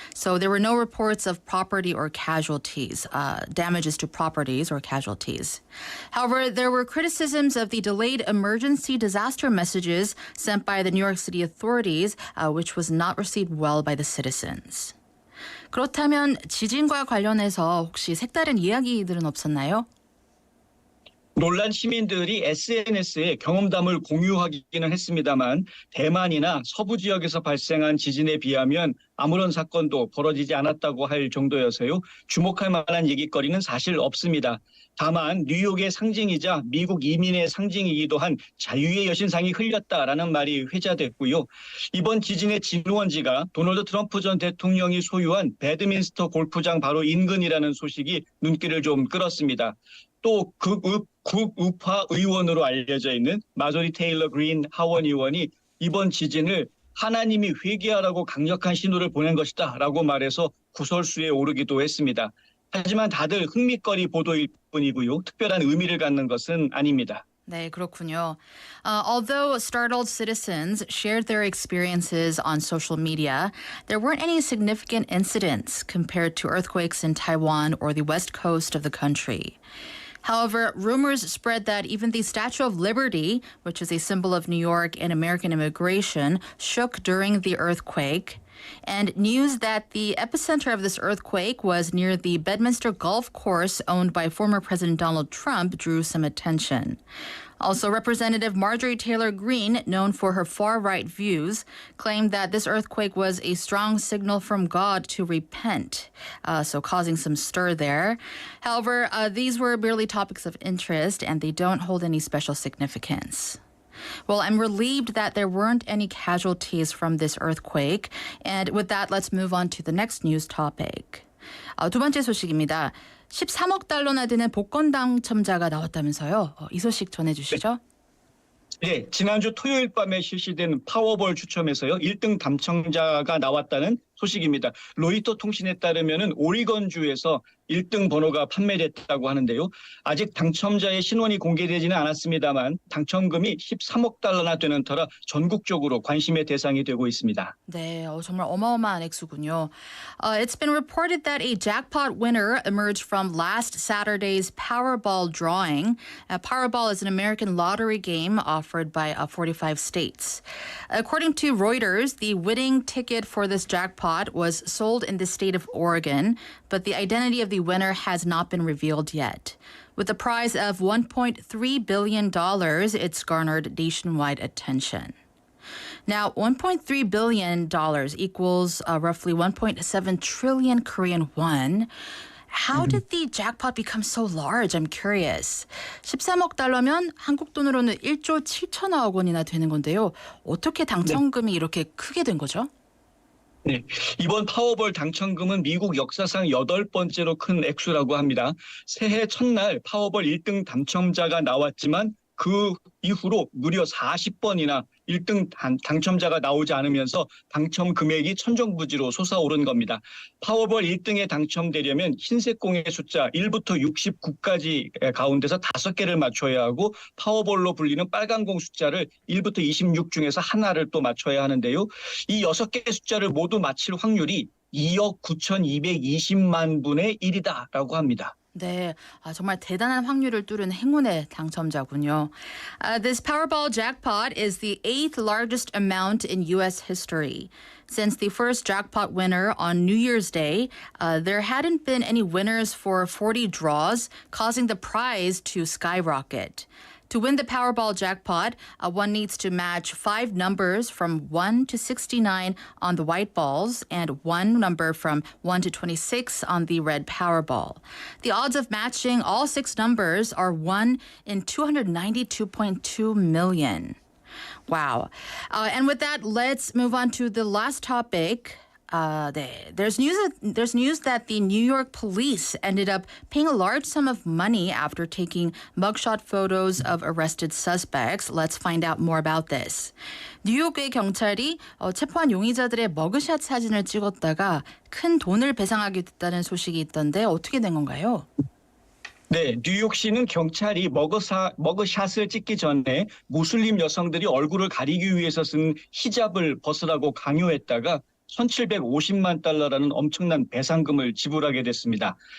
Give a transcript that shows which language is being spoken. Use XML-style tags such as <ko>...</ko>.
<en>So there were no reports of property or casualties, damages to properties or casualties. However, there were criticisms of the delayed emergency disaster messages sent by the New York City authorities, which was not received well by the citizens.</en> <ko>그렇다면 지진과 관련해서 혹시 색다른 이야기들은 없었나요? 놀란 시민들이 SNS에 경험담을 공유하기는 했습니다만 대만이나 서부 지역에서 발생한 지진에 비하면 아무런 사건도 벌어지지 않았다고 할 정도여서요. 주목할 만한 얘기거리는 사실 없습니다. 다만 뉴욕의 상징이자 미국 이민의 상징이기도 한 자유의 여신상이 흘렸다라는 말이 회자됐고요. 이번 지진의 진원지가 도널드 트럼프 전 대통령이 소유한 배드민스터 골프장 바로 인근이라는 소식이 눈길을 좀 끌었습니다. 또 극우파 의원으로 알려져 있는 마조리 테일러 그린 하원 의원이 이번 지진을 하나님이 회개하라고 강력한 신호를 보낸 것이다 라고 말해서 구설수에 오르기도 했습니다. 하지만 다들 흥미거리 보도일 뿐이고요. 특별한 의미를 갖는 것은 아닙니다. 네, 그렇군요.</ko> <en>Although startled citizens shared their experiences on social media, there weren't any significant incidents compared to earthquakes in Taiwan or the west coast of the country. However, rumors spread that even the Statue of Liberty, which is a symbol of New York and American immigration, shook during the earthquake. And news that the epicenter of this earthquake was near the Bedminster Golf Course owned by former President Donald Trump drew some attention. Also, Representative Marjorie Taylor Greene, known for her far-right views, claimed that this earthquake was a strong signal from God to repent, so causing some stir there. However, these were merely topics of interest, and they don't hold any special significance. Well, I'm relieved that there weren't any casualties from this earthquake. And with that, let's move on to the next news topic.</en> <ko>두 번째 소식입니다. 13억 달러나 되는 복권 당첨자가 나왔다면서요. 이 소식 전해주시죠. 네, 지난주 토요일 밤에 실시된 파워볼 추첨에서요. 1등 당첨자가 나왔다는 소식입니다. 로이터 통신에 따르면은 오리건주에서 1등 번호가 판매됐다고 하는데요. 아직 당첨자의 신원이 공개되지는 않았습니다만 당첨금이 13억 달러나 되는 터라 전국적으로 관심의 대상이 되고 있습니다. 네, 정말 어마어마한 액수군요.</ko> <en>It's been reported that a jackpot winner emerged from last Saturday's Powerball drawing. Powerball is an American lottery game offered by 45 states. According to Reuters, the winning ticket for this jackpot was sold in the state of Oregon, but the identity of the winner has not been revealed yet. With a prize of $1.3 billion, it's garnered nationwide attention. Now, $1.3 billion equals roughly 1.7 trillion Korean won. How did the jackpot become so large? I'm curious.</en> <ko>13억 달러면 한국 돈으로는 1조 7천억 원이나 되는 건데요. 어떻게 당첨금이 이렇게 크게 된 거죠? 네, 이번 파워볼 당첨금은 미국 역사상 8번째로 큰 액수라고 합니다. 새해 첫날 파워볼 1등 당첨자가 나왔지만 그 이후로 무려 40번이나 1등 당첨자가 나오지 않으면서 당첨 금액이 천정부지로 솟아오른 겁니다. 파워볼 1등에 당첨되려면 흰색 공의 숫자 1부터 69까지 가운데서 5개를 맞춰야 하고 파워볼로 불리는 빨간 공 숫자를 1부터 26 중에서 하나를 또 맞춰야 하는데요. 이 6개의 숫자를 모두 맞힐 확률이 2억 9,220만 분의 1이다라고 합니다. 네, 정말 대단한 확률을 뚫은 행운의 당첨자군요.</ko> <en>This Powerball jackpot is the 8th largest amount in U.S. history. Since the first jackpot winner on New Year's Day, there hadn't been any winners for 40 draws, causing the prize to skyrocket. To win the Powerball jackpot, one needs to match 5 numbers from 1 to 69 on the white balls and 1 number from 1 to 26 on the red Powerball. The odds of matching all 6 numbers are 1 in 292.2 million. Wow. And with that, let's move on to the last topic. There's news that the New York police ended up paying a large sum of money after taking mugshot photos of arrested suspects. Let's find out more about this.</en> <ko>뉴욕의 경찰이 체포한 용의자들의 머그샷 사진을 찍었다가 큰 돈을 배상하게 됐다는 소식이 있던데 어떻게 된 건가요? 네, 뉴욕시는 경찰이 머그샷을 찍기 전에 무슬림 여성들이 얼굴을 가리기 위해서 쓴 히잡을 벗으라고 강요했다가 1,750만 달러라는 엄청난 배상금을 지불하게 됐습니다.</ko>